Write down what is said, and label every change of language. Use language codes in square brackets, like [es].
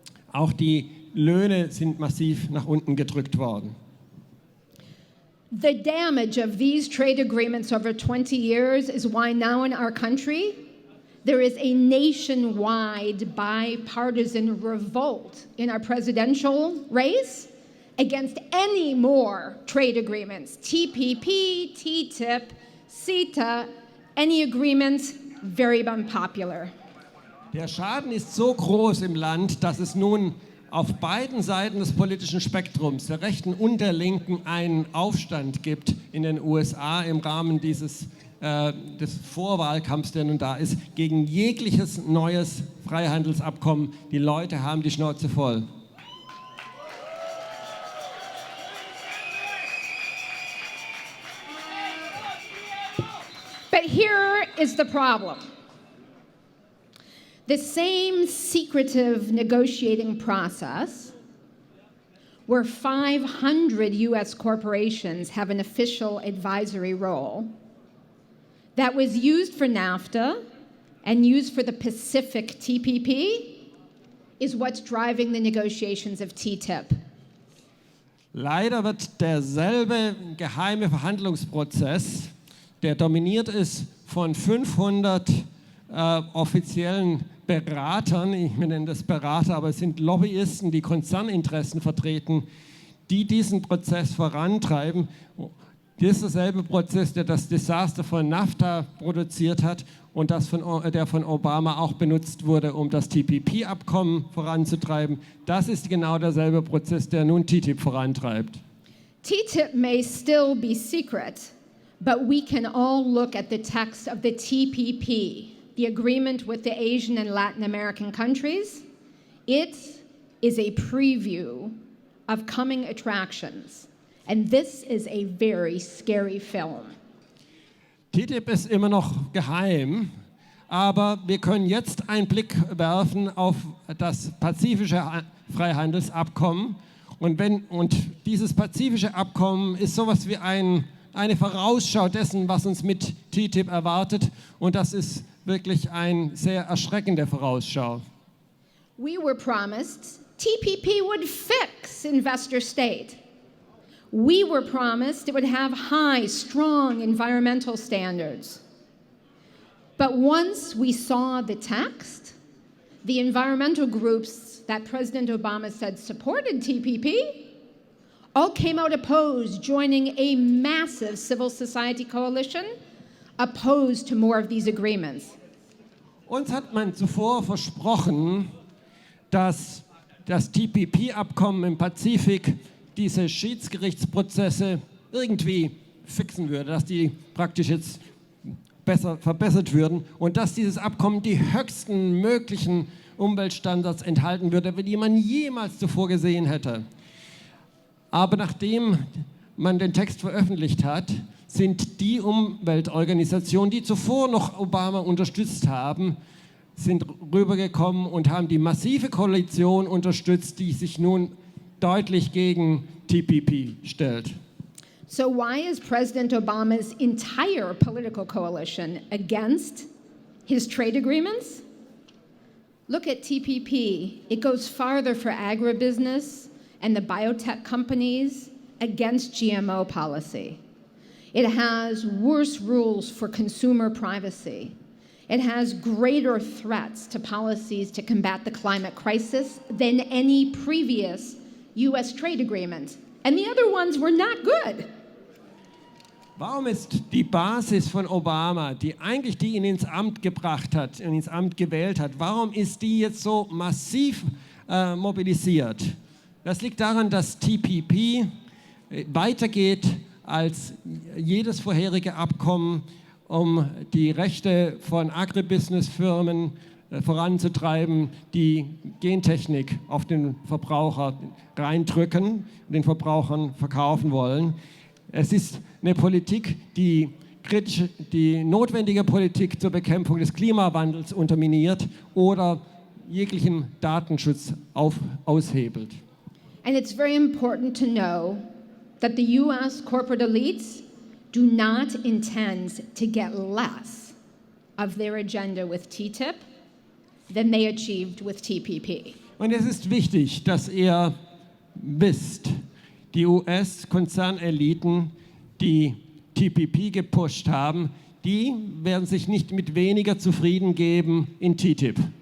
[de] Auch die Löhne sind massiv nach unten gedrückt worden. [en] The damage of these trade agreements over 20 years is why now in our country there is a nationwide bipartisan revolt in our presidential race against any more trade agreements, TPP, TTIP, CETA, any agreements, very unpopular. [de] Der Schaden ist so groß im Land, dass es nun auf beiden Seiten des politischen Spektrums, der Rechten und der Linken, einen Aufstand gibt in den USA im Rahmen des Vorwahlkampfs, der nun da ist, gegen jegliches neues Freihandelsabkommen. Die Leute haben die Schnauze voll. [en] But here is the problem. The same secretive negotiating process where 500 US corporations have an official advisory role that was used for NAFTA and used for the Pacific TPP is what's driving the negotiations of TTIP. [de] Leider wird derselbe geheime Verhandlungsprozess, der dominiert ist von 500 offiziellen Beratern, ich nenne das Berater, aber es sind Lobbyisten, die Konzerninteressen vertreten, die diesen Prozess vorantreiben. Das ist derselbe Prozess, der das Desaster von NAFTA produziert hat und der von Obama auch benutzt wurde, um das TPP-Abkommen voranzutreiben. Das ist genau derselbe Prozess, der nun TTIP vorantreibt. [en] TTIP may still be secret, but we can all look at the text of the TPP, the agreement with the Asian and Latin American countries. It is a preview of coming attractions. And this is a very scary film. [de] TTIP ist immer noch geheim, aber wir können jetzt einen Blick werfen auf das pazifische Freihandelsabkommen. Und dieses pazifische Abkommen ist sowas wie eine Vorausschau dessen, was uns mit TTIP erwartet. Und das ist wirklich eine sehr erschreckende Vorausschau. [en] We were promised TPP would fix investor state. We were promised it would have high, strong environmental standards. But once we saw the text, the environmental groups that President Obama said supported TPP all came out opposed, joining a massive civil society coalition opposed to more of these agreements. [de] Uns hat man zuvor versprochen, dass das TPP-Abkommen im Pazifik diese Schiedsgerichtsprozesse irgendwie fixen würde, dass die praktisch jetzt verbessert würden und dass dieses Abkommen die höchsten möglichen Umweltstandards enthalten würde, die man jemals zuvor gesehen hätte. Aber nachdem man den Text veröffentlicht hat, sind die Umweltorganisationen, die zuvor noch Obama unterstützt haben, sind rübergekommen und haben die massive Koalition unterstützt, die sich nun deutlich gegen TPP stellt. [en] So why is President Obama's entire political coalition against his trade agreements? Look at TPP. It goes farther for agribusiness and the biotech companies against GMO policy. It has worse rules for consumer privacy. It has greater threats to policies to combat the climate crisis than any previous US trade agreement. And the other ones were not good. [de] Warum ist die Basis von Obama, die eigentlich die ihn ins Amt gebracht hat, ins Amt gewählt hat, warum ist die jetzt so massiv mobilisiert? Das liegt daran, dass TPP weitergeht als jedes vorherige Abkommen, um die Rechte von Agribusiness-Firmen voranzutreiben, die Gentechnik auf den Verbraucher reindrücken, den Verbrauchern verkaufen wollen. Es ist eine Politik, die notwendige Politik zur Bekämpfung des Klimawandels unterminiert oder jeglichen Datenschutz aushebelt. [en] And it's very important to know that the US corporate elites do not intend to get less of their agenda with TTIP than they achieved with TPP. [de] Und es ist wichtig, dass ihr wisst, die US-Konzerneliten, die TPP gepusht haben, die werden sich nicht mit weniger zufrieden geben in TTIP.